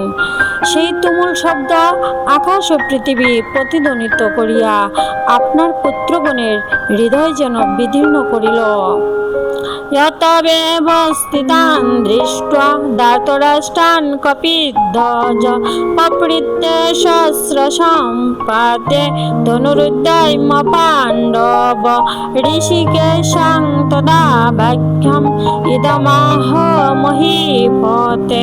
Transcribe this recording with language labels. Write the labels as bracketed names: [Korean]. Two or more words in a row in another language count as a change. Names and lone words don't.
[Bangla] সেই তুমুল শব্দ আকাশ ও পৃথিবী প্রতিধ্বনিত করিয়া আপনার পুত্রগণের হৃদয় যেন বিদীর্ণ করিল। [Sanskrit] यतवेव स्थितान् दृष्ट्वा धार्तराष्ट्रान् कपिध्वज पप्रृच्छते सहस्रसम्पाते धनुरुद्यम पाण्डव ऋषिकेशं तदा वाक्यम् इदमाह महीपते।